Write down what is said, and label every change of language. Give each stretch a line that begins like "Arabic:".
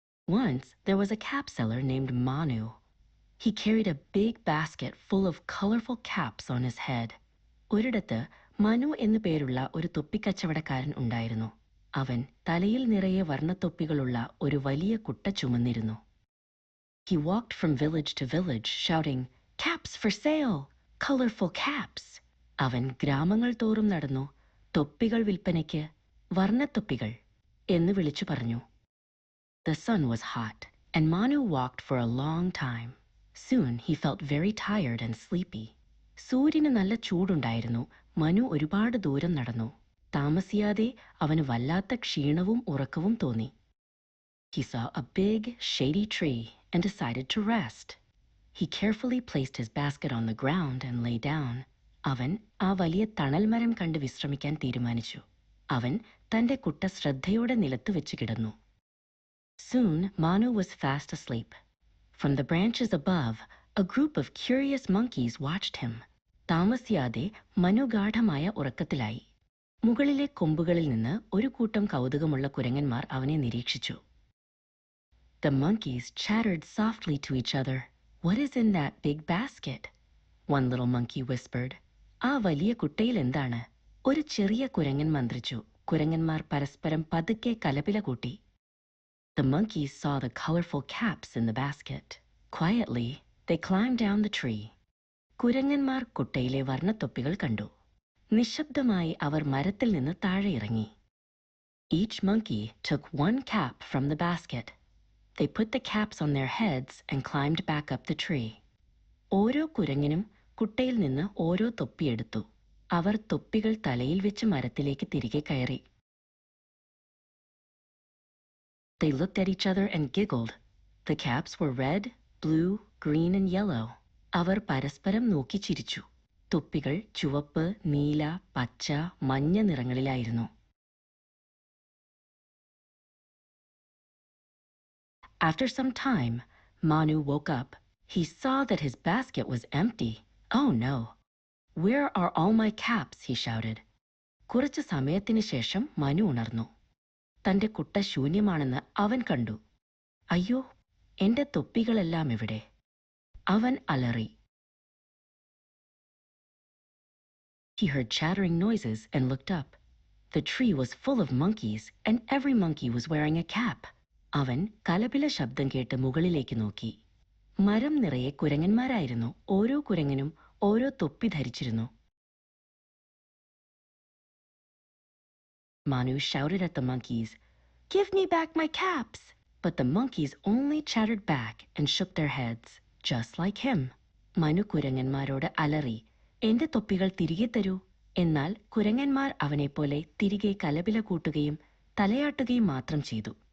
English: Once there was a cap seller named Manu. He carried a big basket full of colorful caps on his head.
Malayalam: ഒരിടത്ത് മനു എന്നു പേരുള്ള ഒരു തൊപ്പിക്കച്ചവടക്കാരൻ ഉണ്ടായിരുന്നു. അവൻ തലയിൽ നിറയെ വർണ്ണത്തൊപ്പികളുള്ള ഒരു വലിയ കുട്ട ചുമന്നിരുന്നു.
English: He walked from village to village shouting, "Caps for sale! Colorful caps!"
Malayalam: അവൻ ഗ്രാമങ്ങൾ തോറും നടന്നു, തൊപ്പികൾ വിൽപ്പനയ്ക്ക്, വർണ്ണത്തൊപ്പികൾ എന്ന് വിളിച്ചു പറഞ്ഞു.
English: The sun was hot, and Manu walked for a long time. Soon he felt very tired and sleepy.
Malayalam: സൂര്യന് നല്ല ചൂടുണ്ടായിരുന്നു. മനു ഒരുപാട് ദൂരം നടന്നു. താമസിയാതെ അവന് വല്ലാത്ത ക്ഷീണവും ഉറക്കവും തോന്നി.
English: He saw a big, shady tree and decided to rest. He carefully placed his basket on the ground and lay down.
Malayalam: അവൻ ആ വലിയ തണൽ മരം കണ്ട് വിശ്രമിക്കാൻ തീരുമാനിച്ചു. അവൻ തന്റെ കുട്ട ശ്രദ്ധയോടെ നിലത്ത് വെച്ച് കിടന്നു.
English: Soon Manu was fast asleep. From the branches above, a group of curious monkeys watched him.
Malayalam: താമസിയാതെ മനു ഗാഢമായ ഉറക്കത്തിലായി. മുകളിലെ കൊമ്പുകളിൽ നിന്ന് ഒരു കൂട്ടം കൗതുകമുള്ള കുരങ്ങന്മാർ അവനെ നിരീക്ഷിച്ചു.
English: The monkeys chattered softly to each other. "What is in that big basket?" One little monkey whispered.
Malayalam: ആ വലിയ കുട്ടയിൽ എന്താണ്? ഒരു ചെറിയ കുരങ്ങൻ മന്ത്രിച്ചു. കുരങ്ങന്മാർ പരസ്പരം പതുക്കെ കലപില കൂട്ടി.
English: The monkeys saw the colorful caps in the basket. Quietly, they climbed down the tree.
Malayalam: കുരങ്ങന്മാർ കുട്ടയിലെ വർണ്ണത്തൊപ്പികൾ കണ്ടു. നിശബ്ദമായി അവർ മരത്തിൽ നിന്ന് താഴെ ഇറങ്ങി.
English: Each monkey took one cap from the basket. They put the caps on their heads and climbed back up the tree.
Malayalam: ഓരോ കുരങ്ങനും കുട്ടയിൽ നിന്ന് ഓരോ തൊപ്പിയെടുത്തു. അവർ തൊപ്പികൾ തലയിൽ വെച്ച് മരത്തിലേക്ക് തിരികെ കയറി.
English: They looked at each other and giggled. The caps were red, blue, green and yellow.
Malayalam: അവർ പരസ്പരം നോക്കി ചിരിച്ചു. തൊപ്പികൾ ചുവപ്പ്, നീല, പച്ച, മഞ്ഞ നിറങ്ങളിലായിരുന്നു.
English: After some time, Manu woke up. He saw that his basket was empty. "Oh no! Where are all my caps?" he shouted.
Malayalam: കുറച്ചു സമയത്തിന് ശേഷം മനു ഉണർന്നു. തന്റെ കുട്ട ശൂന്യമാണെന്ന് അവൻ കണ്ടു. "അയ്യോ, എന്റെ തൊപ്പികളെല്ലാം എവിടെ?" അവൻ അലറി.
English: He heard chattering noises and looked up. The tree was full of monkeys and every monkey was wearing a cap.
Malayalam: അവൻ കലപില ശബ്ദം കേട്ട് മുകളിലേക്ക് നോക്കി. മരം നിറയെ കുരങ്ങന്മാരായിരുന്നു. ഓരോ കുരങ്ങനും ഓരോ തൊപ്പി ധരിച്ചിരുന്നു.
English: Manu shouted at the monkeys, "Give me back my caps!" But the monkeys only chattered back and shook their heads, just like him.
Malayalam: Manu കുരങ്ങന്മാരോട് അലറി, "എന്റെ തൊപ്പികൾ തിരികെ തരൂ." എന്നാൽ കുരങ്ങന്മാർ അവനെപ്പോലെ തിരികെ കലപില കൂട്ടുകയും തലയാട്ടുകയും മാത്രം ചെയ്തു.